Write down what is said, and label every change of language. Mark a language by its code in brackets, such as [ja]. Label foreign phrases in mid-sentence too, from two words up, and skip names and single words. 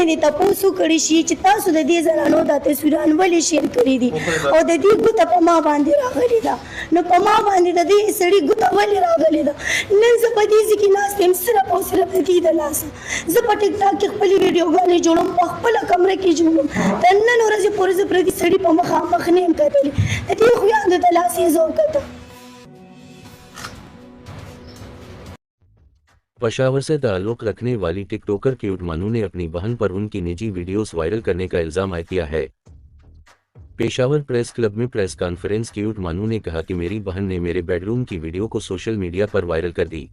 [ps] دي تاسو کړي شي چې تاسو د دې زنانو د تصویران ولې شیر کړي دي او د دې ګوته په ما باندې راغلي دا نو په ما باندې د دې سړي ګوته ولې راغلي دا نن زه په دې ځکه ناست یم صرف او صرف د دې د لاسه زه په ټیک ټاک کې خپل ویډیوګانې جوړوم په خپل کمره کې جوړوم د نن ورځې پورې زه پر دې سړي په مخامخ نه یم کتلې د دې خویاندو د لاسې زه وکتم [ur] پشاور سے تعلق رکھنے والی ٹک ٹاکر کیوٹ مانو نے اپنی بہن پر ان کی نجی ویڈیوز وائرل کرنے کا الزام عائد کیا ہے. پشاور پریس کلب میں پریس کانفرنس کیوٹ مانو نے کہا کہ میری بہن نے میرے بیڈروم کی ویڈیو کو سوشل میڈیا پر وائرل کر دی.